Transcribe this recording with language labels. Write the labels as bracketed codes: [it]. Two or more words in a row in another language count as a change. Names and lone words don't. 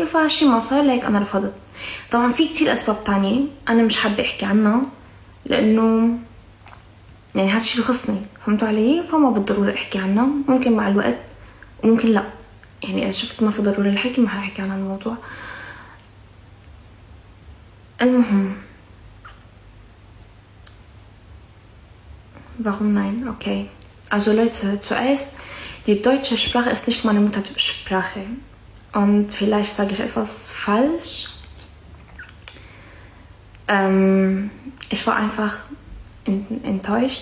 [ar] فهالشي ما صار ليك انا رفضت. طبعا في كتير اسباب تانية انا مش حابه احكي عنها لانه يعني هذا الشي بخصني، فهمتوا علي؟ فما بالضروره احكي عنها، ممكن مع الوقت وممكن لا. يعني اذا شفت ما في ضروره الحكي ما حاحكي عن الموضوع. [de] المهم warum nein? Okay. Also Leute, zuerst, die deutsche Sprache ist nicht meine Muttersprache. Und vielleicht sage ich etwas falsch. Ich war einfach enttäuscht.